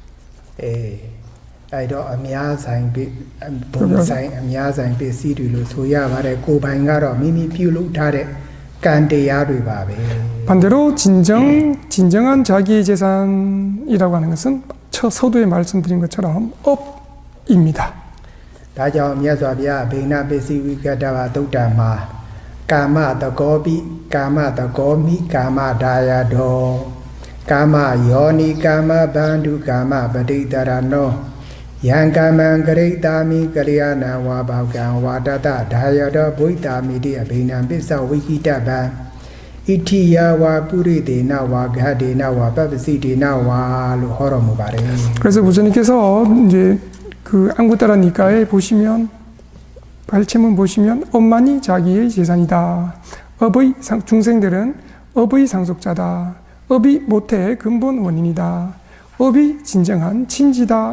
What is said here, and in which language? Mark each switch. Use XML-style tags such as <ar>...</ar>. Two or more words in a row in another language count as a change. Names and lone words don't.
<ko>반대로 진정한 자기의 재산이라고 하는 것은 서두에 말씀드린 것처럼 업입니다.</ko> <my>ဒါကြောင့်မြတ်စွာဘုရား</my> <pi>ဗိနာပစ္စည်းဝိကတဝသုတ်တံမှာကာမတကောပိကာမတကောမိကာမဒါယတောကာမယောနိကာမဘန္ဓုကာမပဋိတရနောယံကာမံကရိတာမိကလျာဏဝါဘောကံဝါတတဒါယတောဘုိတာမိတိအဘိနာပစ္စဝိကိတဗံဣတိယဝါပုရိတေနဝါဂဟတေနဝါပပ္ပစိတေနဝါ</pi> <my>လို့ဟောတော်မူပါတယ်</my> <ko>그래서 부처님께서 이제 그 안구따라 니까에 보시면 발췌문 보시면 업만이 자기의 재산이다. 업의 중생들은 업의 상속자다. 업이 모태의 근본 원인이다. 업이 진정한 친지다.</ko>